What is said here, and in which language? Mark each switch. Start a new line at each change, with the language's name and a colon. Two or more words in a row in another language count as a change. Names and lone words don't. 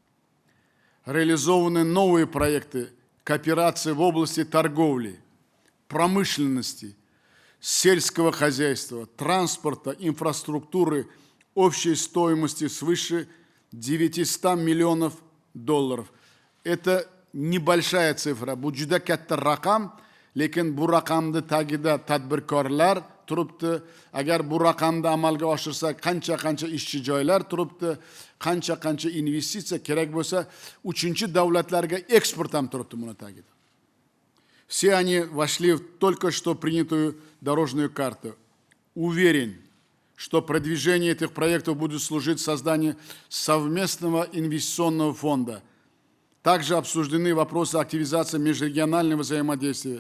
Russian: Реализованы новые проекты кооперации в области торговли, промышленности, сельского хозяйства, транспорта, инфраструктуры общей стоимости свыше $900 миллионов. Это небольшая цифра.
Uzbek: Bu juda katta raqam, lekin bu raqamni tagida tadbirkorlar turibdi. Agar bu raqamni amalga oshirsak, qancha ishchi joylar turibdi, qancha investitsiya kerak bo'lsa, uchinchi davlatlarga eksport ham turibdi buni tagida.
Russian: Все они вошли в только что принятую дорожную карту. Уверен, что продвижение этих проектов будет служить созданию совместного инвестиционного фонда. Также обсуждены вопросы активизации межрегионального взаимодействия.